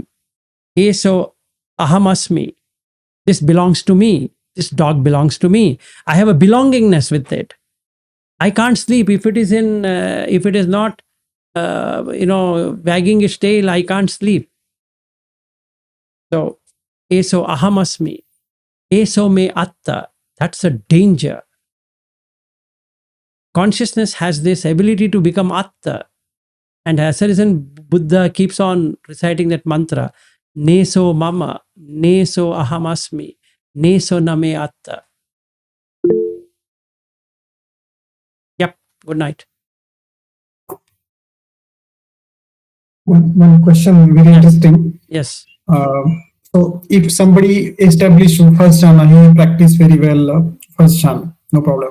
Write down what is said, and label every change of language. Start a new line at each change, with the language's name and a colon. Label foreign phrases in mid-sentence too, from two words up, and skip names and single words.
English: So ahamasmi, this belongs to me. This dog belongs to me. I have a belongingness with it. I can't sleep if it is not, wagging its tail. I can't sleep. So,
Pali: eso ahamasmi, eso me atta.
English: That's a danger. Consciousness has this ability to become atta. And as a reason, Buddha keeps on reciting that mantra,
Pali: Neso mama, neso ahamasmi, neso name atta.
English: Yep, good night. One question, very interesting. Yes. So if somebody established first jhana, he practiced very well first jhana, no problem.